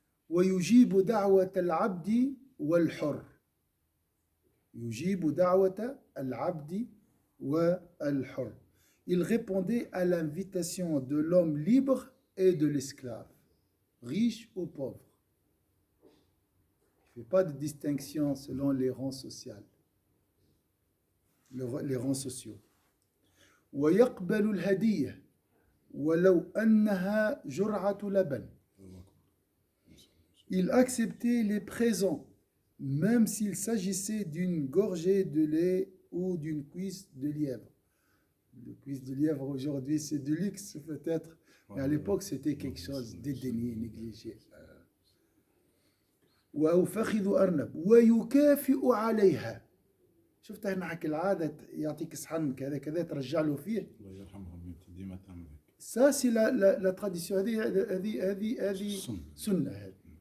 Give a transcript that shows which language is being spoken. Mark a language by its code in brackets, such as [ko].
[ar] ويجيب دعوة العبد والحر. يجيب دعوة العبد والحر. [fr] Il répondait à l'invitation de l'homme libre et de l'esclave, riche ou pauvre. Il ne fait pas de distinction selon les rangs sociaux. Les rangs sociaux. [ar] ويقبل الهدية ولو أنها جرعة لبن. [fr] Il acceptait les présents, même s'il s'agissait d'une gorgée de lait ou d'une cuisse de lièvre. Le cuisse de lièvre aujourd'hui, c'est du luxe peut-être, mais à l'époque, c'était quelque chose dédaigné, négligé. [ar] وأفخذ أرنب ويكافئ عليها. شفت هنا حكي العادة يعطيك صحن كذا كذا ترجع له فيه. الله يرحمهم ديما تعمل هيك. [fr] Ça c'est la tradition [ar] هذه سنة هذه.